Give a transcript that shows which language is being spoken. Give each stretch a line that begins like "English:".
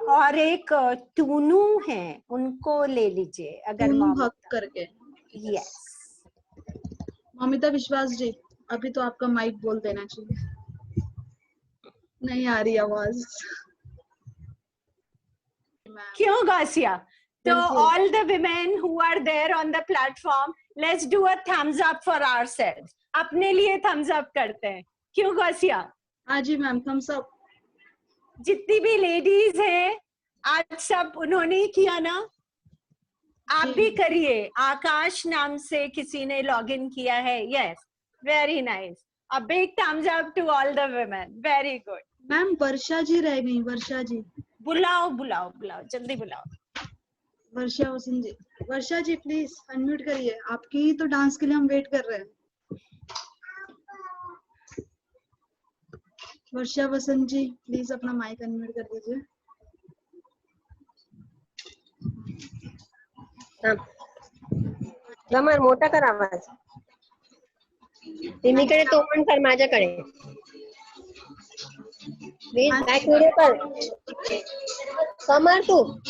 Hindi: और एक टूनू है, उनको ले लीजिए अगर हक करके। यस, मौमिता विश्वास जी, अभी तो आपका माइक बोल देना चाहिए, नहीं आ रही आवाज। क्यों गौसिया?
English: तो all the women who are there on the platform, let's do a thumbs up for ourselves.
Hindi: अपने लिए thumbs up करते हैं, क्यों गौसिया? हाँ जी मैम, thumbs up। जितनी भी लेडीज हैं आज सब उन्होंने ही किया ना। आप भी करिए। आकाश नाम से किसी ने लॉगिन किया है।
English: Yes, very nice. A big thumbs up to all the women, very good.
Hindi: Ma'am वर्षा जी रह गई, वर्षा जी। बुलाओ बुलाओ बुलाओ, जल्दी बुलाओ। वर्षा वसंत जी, वर्षा जी प्लीज अनम्यूट करिए, आपकी ही तो डांस के लिए हम वेट कर रहे हैं। वर्षा वसंत जी प्लीज अपना माइक अनम्यूट कर दीजिए।
Marathi: गमर मोठा कर आवाज। तिमीकडे तोंड कर, माझ्याकडे प्लीज बॅक व्हिडिओ कर। कमर तू